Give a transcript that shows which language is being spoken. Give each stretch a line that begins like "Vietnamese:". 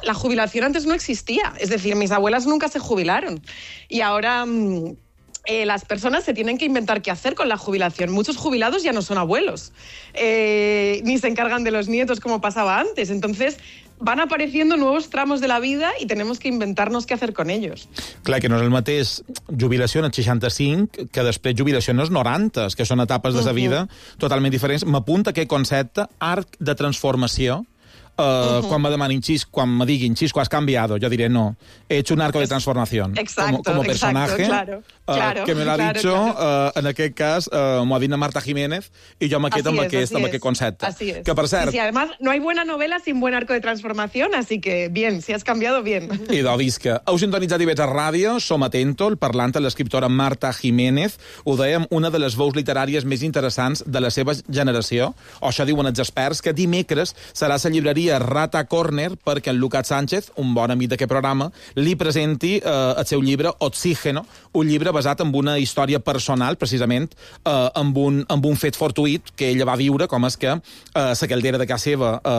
Spanish: La jubilación antes no existía, es decir, mis abuelas nunca se jubilaron y ahora las personas se tienen que inventar qué hacer con la jubilación. Muchos jubilados ya no son abuelos, ni se encargan de los nietos como pasaba antes, entonces... Van apareciendo nuevos tramos de la vida i tenemos que inventarnos qué hacer con ellos.
Catalan: Clar, que no és el mateix jubilació en els 65 que després jubilació en els 90, que són etapes de la vida totalment diferents. M'apunta aquest concepte, arc de transformació. Quan me demanin Xisco, quan me diguin Xisco, has canviado, jo diré no.
Spanish: He hecho un arco de transformación. Exacto, como personaje, exacto, claro. Que me lo ha dicho,
Catalan: en aquest cas, m'ho ha dit Marta Jiménez, i jo m'ha quedat amb aquest concepte.
Spanish: Así es.
Catalan: Que, per cert...
Spanish: Sí, sí, además, no hay buena novela sin buen arco de transformación, así que bien, si has cambiado, bien.
Catalan: Idò, visca. Heu sintonitzat IB3 Ràdio, som atento, el parlant de l'escriptora Marta Jiménez, ho dèiem, una de les veus literàries més interessants de la seva generació, o això diuen els experts, que dimecres serà la llibreria a Rata Corner perquè en Lucas Sánchez, un bon amic d'aquest programa, li presenti el seu llibre Oxígeno, un llibre basat en una història personal, precisament, amb un fet fortuït que ella va viure, com és que la caldera de casa seva